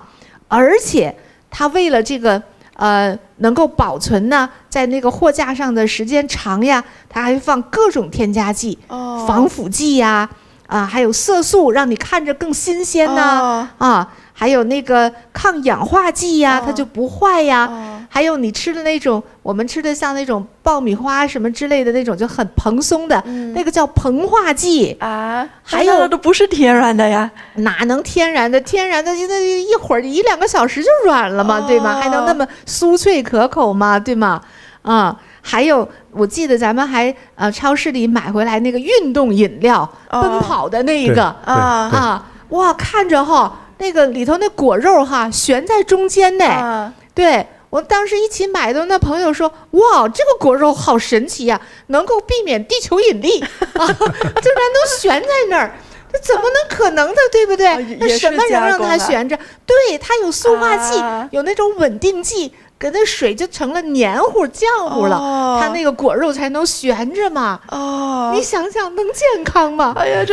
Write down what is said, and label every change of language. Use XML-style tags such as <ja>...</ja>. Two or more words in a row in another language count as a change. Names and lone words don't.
<zh>而且它為了這個能夠保存呢，在那個貨架上的時間長呀，它還放各種添加劑，防腐劑呀，還有色素，讓你看着更新鮮吶，還有那個抗氧化劑呀，它就不壞呀。還有你吃的那種，我們吃的像那種爆米花什麼之類的那種，就很蓬鬆的，那個叫膨化劑還有都不是天然的呀，哪能天然的？天然的那一會兒1、2個小時就軟了嘛，對嗎？還能那麼酥脆可口嗎？對嗎？還有我記得咱們還超市裡買回來那個運動飲料，奔跑的那一個哇，看着哈。那個裡頭那果肉哈懸在中間呢，對，我當時一起買的那朋友說，哇，這個果肉好神奇呀，能夠避免地球引力竟然都懸在那兒，這怎麼能可能的，對不对？那什麼能讓它懸着？對，它有塑化劑，有那種穩定劑，給那水就成了黏糊漿糊了，它那個果肉才能懸着嘛。你想想能健康嗎？哎呀，</zh>